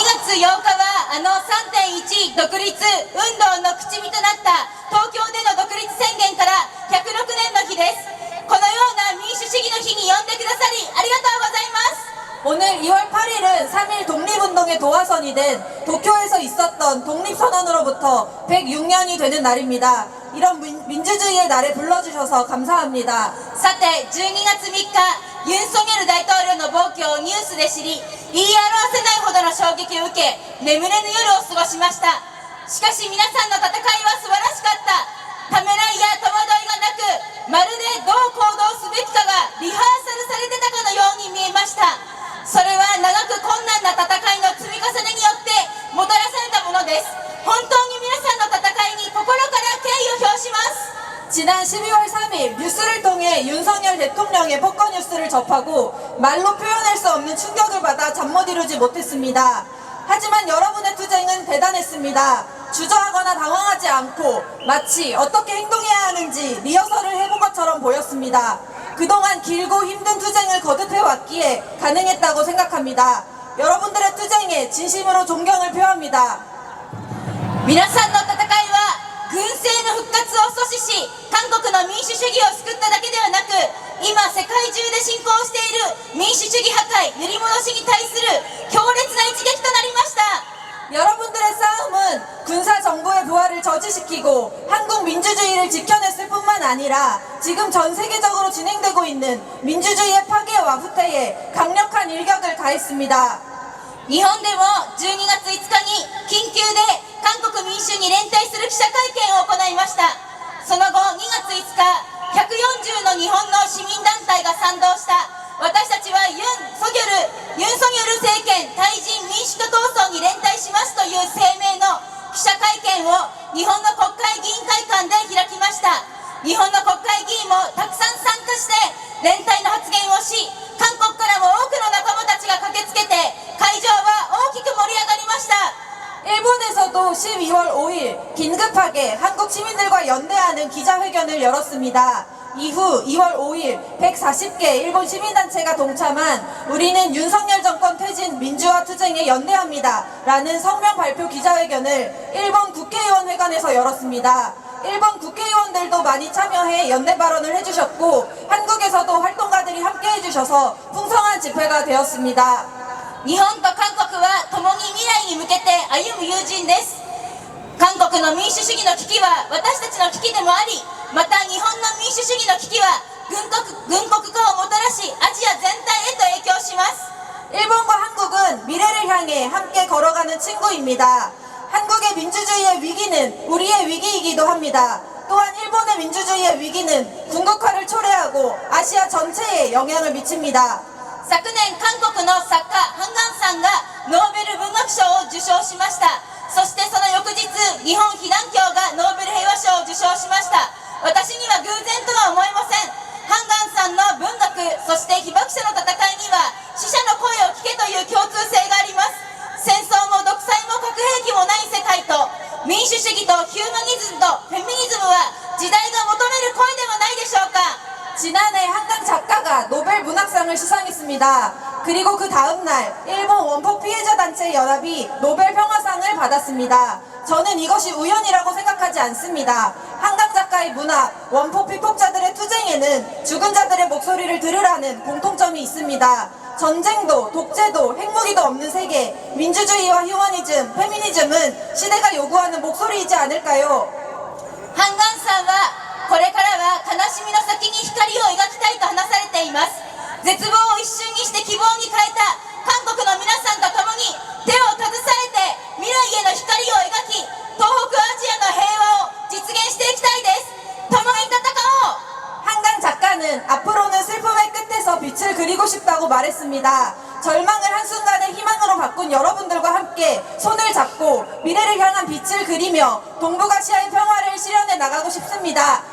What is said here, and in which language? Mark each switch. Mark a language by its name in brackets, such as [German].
[Japanese] 8日は3.1 独立運動の口火となった東京での独立宣言から106年の日です。このような民主主義の日に呼んでくださりありがとうございます。 [Korean] 오늘 2월 8일은 3.1 독립운동의 도화선이 된 도쿄에서 있었던 독립선언으로부터 106년이 되는 날입니다. 이런 민주주의의 날에 불러주셔서 감사합니다. [Japanese] さて12月3日ユン・ソギョル大統領の暴挙をニュースで知り言い表せないほどの衝撃を受け眠れぬ夜を過ごしました。しかし皆さんの戦いは素晴らしかった。ためらいや戸惑いがなくまるでどう行動すべきかがリハーサルされてたかのように見えました。それは長く困難な戦いの積み重ねによってもたらされたものです。本当に皆さんの戦いに心から敬意を表します。 [Korean] 지난 12월 3일 뉴스를 통해 윤석열 대통령의 폭거 뉴스를 접하고 말로 표현할 수 없는 충격을 받아 잠 못 이루지 못했습니다. 하지만 여러분의 투쟁은 대단했습니다. 주저하거나 당황하지 않고 마치 어떻게 행동해야 하는지 리허설을 해본 것처럼 보였습니다. 그동안 길고 힘든 투쟁을 거듭해왔기에 가능했다고 생각합니다. 여러분들의 투쟁에 진심으로 존경을 표합니다. [Japanese] 皆さんの戦いは軍政の復活を阻止し韓国の民主主義を救っただけではなく今世界中で進行している民主主義破壊揺り戻しに対する強烈な一撃となりました。 [Korean] 여러분들의 싸움은 군사 정부의 부활을 저지시키고 한국 민주주의를 지켜냈을 뿐만 아니라 지금 전 세계적으로 진행되고 있는 민주주의의 파괴와 후퇴에 강력한 일격을 가했습니다. [Japanese] 日本でも12月5日に緊急で韓国民主に連帯する記者会見を行いました。その後2月5日140の日本の市民団体が賛同した私たちはユン・ソギョル政権対人民主化闘争に連帯しますという声明の記者会見を日本の国会議員会館で開きました。日本の国会議員もたくさん参加して連帯の発言をし韓国からも多くの仲間たちが駆けつけて会場は大きく盛り上がりました。 [Korean] 일본에서도 12월 5일 긴급하게 한국 시민들과 연대하는 기자회견을 열었습니다. 이후 2월 5일 140개 일본 시민단체가 동참한 우리는 윤석열 정권 퇴진 민주화 투쟁에 연대합니다 라는 성명 발표 기자회견을 일본 국회의원회관에서 열었습니다. 일본 국회의원들도 많이 참여해 연대 발언을 해주셨고 한국에서도 활동가들이 함께 해주셔서 풍성한 집회가 되었습니다. [Japanese] 日本と韓国は共に未来に向けて歩む友人です。韓国の民主主義の危機は私たちの危機でもありまた日本の民主主義の危機は軍国化をもたらしアジア全体へと影響します。 [Korean] 일본과 한국은 미래를 향해 함께 걸어가는 친구입니다. 한국의 민주주의의 위기는 우리의 위기이기도 합니다. 또한 일본의 민주주의의 위기는 군국화를 초래하고 아시아 전체에 영향을 미칩니다. [Japanese] 昨年韓国の作家ハンガンさんがノーベル文学賞を受賞しました。そしてその翌日日本被団協がノーベル平和賞を受賞しました。私には偶然とは思えません。ハンガンさんの文学そして被爆者の戦いには死者の声を聞けという共通性があります。戦争も独裁も核兵器もない世界と民主主義とヒューマニズムとフェミニズムは時代が求める声ではないでしょうか。 [Korean] 지난해 한강 작가가 노벨 문학상을 수상했습니다. 그리고 그 다음날 일본 원폭 피해자 단체 연합이 노벨 평화상을 받았습니다. 저는 이것이 우연이라고 생각하지 않습니다. 한강 작가의 문학, 원폭 피폭자들의 투쟁에는 죽은 자들의 목소리를 들으라는 공통점이 있습니다. 전쟁도 독재도 핵무기도 없는 세계, 민주주의와 휴머니즘, 페미니즘은 시대가 요구하는 목소리이지 않을까요? [Japanese] ハンガンさんはこれからは悲しみの先に光を描きたいと話されています。絶望を一瞬にして希望に変えた韓国の皆さんと共に手を携えて未来への光を描き東北アジアの平和を実現していきたいです。共に戦おう。 [Korean] 한강 작가는 앞으로는 슬픔의 끝에서 빛을 그리고 싶다고 말했습니다. 절망을 한순간의 희망으로 바꾼 여러분들과 함께 손을 잡고 미래를 향한 빛을 그리며 동북아시아의 평화를 실현해 나가고 싶습니다.